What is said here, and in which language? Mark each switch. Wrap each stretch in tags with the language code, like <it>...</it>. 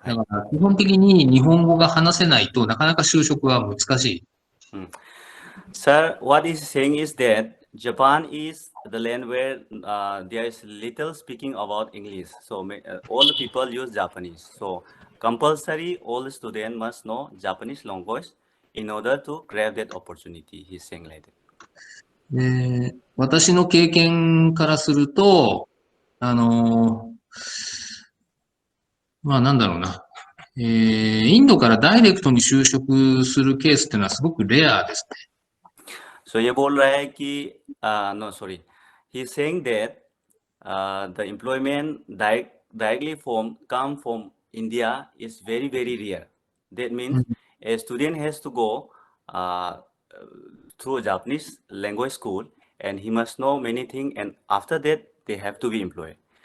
<ja>だから基本的に日本語が話せないとなかなか就職は難しい。</ja> <en>Sir, what he's saying is that Japan is the land where there is little speaking about English. So all the people use Japanese. So compulsory all the students must know Japanese language in order to grab that opportunity. He's saying like that.</en> <ja>私の経験からすると、まあなんだろうな。インドからダイレクトに就職するケースっていうのはすごくレアですね。</ja> <en>So</en> <hi>ये बोल रहा है कि</hi> <en>no sorry, he's saying that the employment directly come from India is very rare. That means a student has to go through a Japanese language school and he must know many things, and after that they have to be employed.</en>